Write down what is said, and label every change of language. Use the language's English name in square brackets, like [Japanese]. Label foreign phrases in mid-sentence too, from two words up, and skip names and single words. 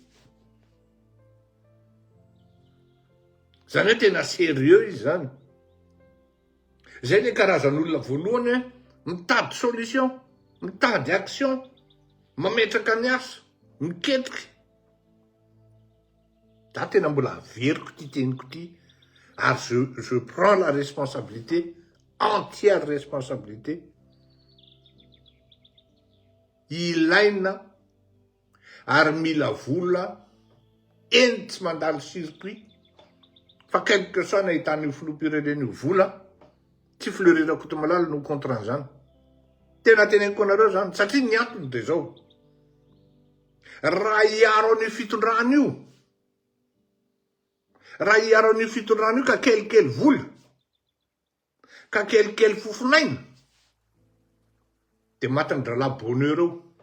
[Malagasy] Zany hoe tena sérieux izy zany. Zay le karazan'olona voalohany mitady solution, mitady action, mametraka ny asa, miketriky. Da tena mbola averiko ty teniko ty, ary [French] je prends la responsabilité, entière responsabilité. [Malagasy] Ilaina ary mila vola eny tsy mandalo circuit. Fa [French] quelque soit [Malagasy] nahitany filoham-pirenena io vola, tsy Fleury Rakotomalala no contrat zany. Tena teneniko anareo zany, satria ny antony de zao. Raha hiaro an'io fitondrana io, raha hiaro an'io fitondrana io ka kelikely vola, ka kelikely fofinaina, de matiny drala bonheur eo.